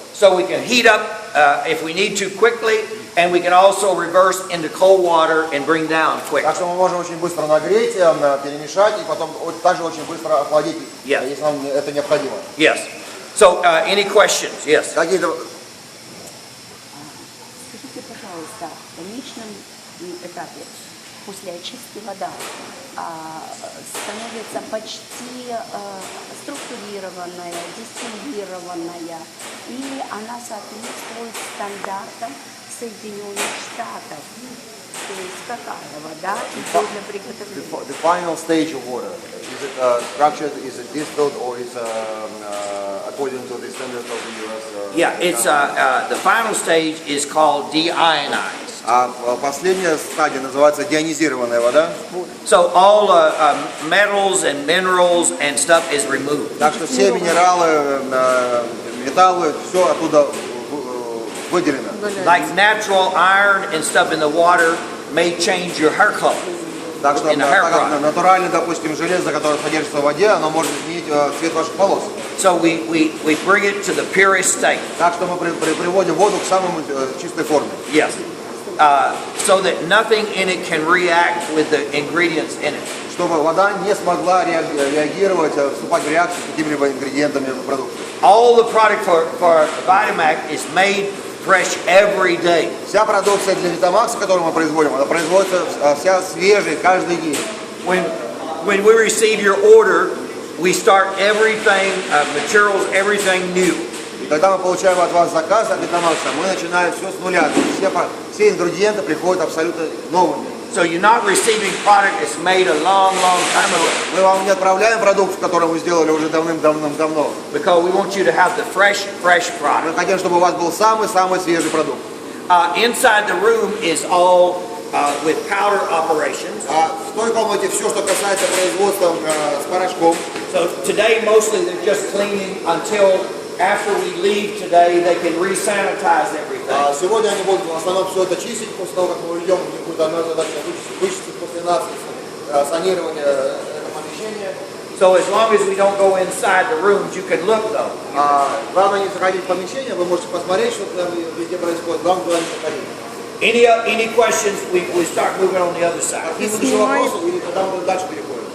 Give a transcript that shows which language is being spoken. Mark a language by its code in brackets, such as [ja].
[en] So we can heat up if we need to quickly, and we can also reverse into cold water and bring down quick. [ru] Так что мы можем очень быстро нагреть, перемешать и потом также очень быстро охладить, [en] Yeah. [ru] если нам это необходимо. [en] Yes. So any questions? Yes. [ru] Какие-то Скажите, пожалуйста, в конечном этапе после очистки вода становится почти структурированная, дистиллированная, и она соответствует стандартам Соединенных Штатов. То есть какая вода идет для приготовления? [en] the final stage of water, is it structured, is it distilled, or is according to the standards of the US? Yeah, it's the final stage is called deionized. [ru] А последняя стадия называется деионизированная вода. [en] So all metals and minerals and stuff is removed. [ru] Так что все минералы, металлы, все оттуда выделено. [en] Like natural iron and stuff in the water may change your hair color. [ru] Так что [en] In a hair product. [ru] натуральное, допустим, железо, которое содержится в воде, оно может изменить цвет ваших волос. [en] So we bring it to the purest state. [ru] Так что мы приводим воду к самому чистой форме. [en] Yes. So that nothing in it can react with the ingredients in it. [ru] Чтобы вода не смогла реагировать, вступать в реакцию с какими-либо ингредиентами продукта. [en] All the product for Vitamak is made fresh every day. [ru] Вся продукция для Витамакса, которую мы производим, она производится вся свежая каждый день. [en] When we receive your order, we start everything, materials, everything new. [ru] И когда мы получаем от вас заказ от Витамакса, мы начинаем все с нуля. То есть все ингредиенты приходят абсолютно новыми. [en] So you're not receiving product that's made a long time ago. [ru] Мы вам не отправляем продукт, который мы сделали уже давным-давно. [en] Because we want you to have the fresh [ru] Мы [en] product. [ru] хотим, чтобы у вас был самый-самый свежий продукт. [en] Inside the room is all with powder operations. [ru] В той комнате все, что касается производства с порошком. [en] So today mostly they're just cleaning until after we leave today, they can re-sanitize everything. [ru] Сегодня они будут в основном все это чистить, после того, как мы уйдем, у них будет одна задача вычистить после нас санирование этого помещения. [en] So as long as we don't go inside the rooms, you can look though. [ru] Главное не заходить в помещение, вы можете посмотреть, что там везде происходит, главное туда не заходить. [en] Any questions? We start moving on the other side. [ru] Какие еще вопросы, или тогда мы дальше переходим?